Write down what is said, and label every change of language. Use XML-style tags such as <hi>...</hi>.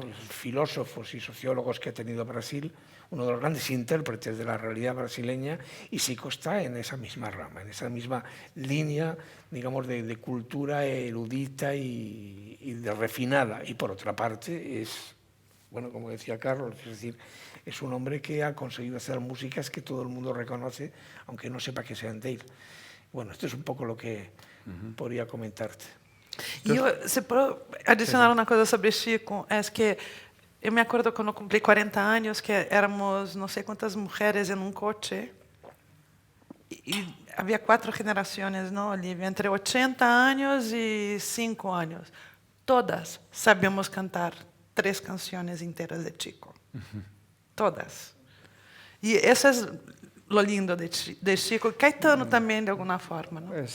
<es>filósofos y sociólogos que ha tenido Brasil, uno de los grandes intérpretes de la realidad brasileña, y Zico está en esa misma rama, en esa misma línea, digamos, de cultura erudita y de refinada. Y por otra parte es, bueno, como decía Carlos, es decir, es un hombre que ha conseguido hacer músicas que todo el mundo reconoce, aunque no sepa que sean de él. Bueno, esto es un poco lo que podría comentarte.</es> <pt>E se puedo adicionar uma coisa sobre Chico, é que eu me acordo quando eu cumpri 40 anos, que éramos não sei quantas mulheres em um coche,</pt> <es>y había 4 generaciones, ¿no, Olivia? Entre 80 años y 5 años. Todas sabíamos cantar 3 canciones enteras de Chico. Todas. Y eso es lo lindo de Chico. Caetano también, de alguna forma, ¿no?</es>